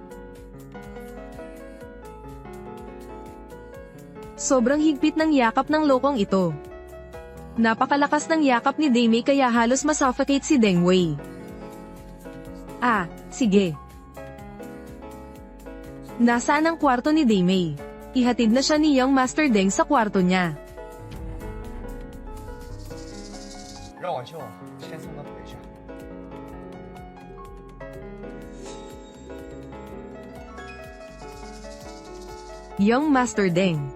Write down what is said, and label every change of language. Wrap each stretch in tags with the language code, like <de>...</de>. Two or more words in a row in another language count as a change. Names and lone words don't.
<tl>Sobrang higpit ng yakap ng lokong ito. Napakalakas ng yakap ni Daymay kaya halos masuffocate si Deng Wei. Ah, sige. Nasaan ang kwarto ni Daymay? Ihatid na siya ni</tl> <en>Young Master</en> <tl>Deng sa kwarto niya.</tl> <zh>让婉秀先送到腿上。</zh> <en>Young Master Deng.</en>